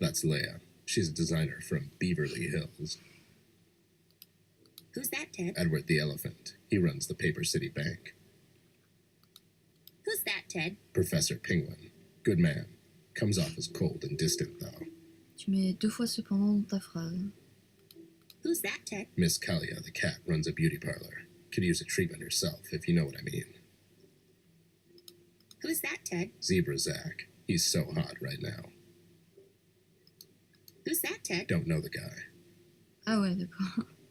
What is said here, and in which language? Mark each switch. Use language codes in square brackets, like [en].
[en] That's Leia. She's a designer from Beverly Hills. Who's that, Ted? Edward the Elephant. He runs the Paper City Bank. Who's that, Ted? Professor Penguin. Good man. Comes off as cold and distant, though. [fr] Tu mets 2 fois cependant dans ta phrase. [en] Who's that, Ted? Miss Kalia, the cat, runs a beauty parlor. Could use a treatment herself, if you know what I mean. Who's that, Ted? Zebra Zach. He's so hot right now. Who's that, Ted? Don't know the guy. [fr] Ah ouais, d'accord.